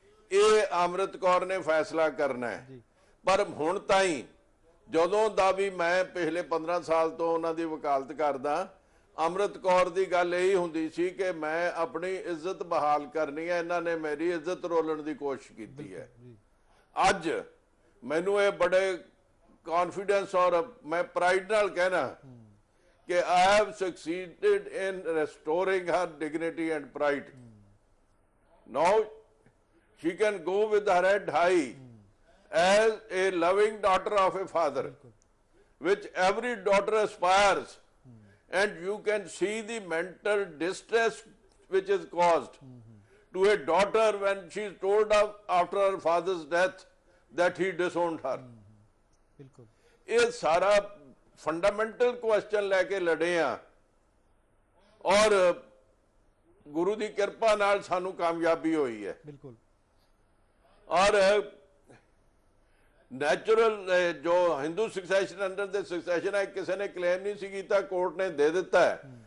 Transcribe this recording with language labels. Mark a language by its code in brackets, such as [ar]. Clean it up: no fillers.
[pa] ਇਹ ਅੰਮ੍ਰਿਤ ਕੌਰ ਨੇ ਫੈਸਲਾ ਕਰਨਾ ਹੈ। ਪਰ ਹੁਣ ਤਾਈਂ ਜਦੋਂ ਦਾ ਵੀ ਮੈਂ ਪਿਛਲੇ 15 ਸਾਲ ਤੋਂ ਉਹਨਾਂ ਦੀ ਵਕਾਲਤ ਕਰਦਾ, ਅੰਮ੍ਰਿਤ ਕੌਰ ਦੀ ਗੱਲ ਇਹੀ ਹੁੰਦੀ ਸੀ ਕਿ ਮੈਂ ਆਪਣੀ ਇੱਜ਼ਤ ਬਹਾਲ ਕਰਨੀ ਹੈ, ਇਹਨਾਂ ਨੇ ਮੇਰੀ ਇੱਜ਼ਤ ਰੋਲਣ ਦੀ ਕੋਸ਼ਿਸ਼ ਕੀਤੀ ਹੈ। ਅੱਜ ਮੈਨੂੰ ਇਹ ਬੜੇ ਕੌਨਫੀਡੈਂਸ ਔਰ ਮੈਂ ਪ੍ਰਾਈਡ ਨਾਲ ਕਹਿਣਾ ਕਿ [en] I have succeeded in restoring her dignity and pride. Now she can go with her head high as a loving daughter of a father, which every daughter aspires. And you can see the mental distress which is caused to a daughter when she is told of after her father's death that he disowned her. [pa] ਇਹ ਸਾਰਾ fundamental question ਲੈ ਕੇ ਲੜੇ ਆ, ਔਰ ਗੁਰੂ ਦੀ ਕਿਰਪਾ ਨਾਲ ਸਾਨੂੰ ਕਾਮਯਾਬੀ ਹੋਈ ਹੈ। ਔਰ ਨੈਚੁਰਲ ਜੋ ਹਿੰਦੂ ਸਕਸੈਸ਼ਨ ਅੰਡਰ ਦੇ ਸਕਸੈਸ਼ਨ ਹੈ, ਕਿਸੇ ਨੇ ਕਲੇਮ ਨਹੀਂ ਸੀ ਕੀਤਾ, ਕੋਰਟ ਨੇ ਦੇ ਦਿੱਤਾ ਹੈ।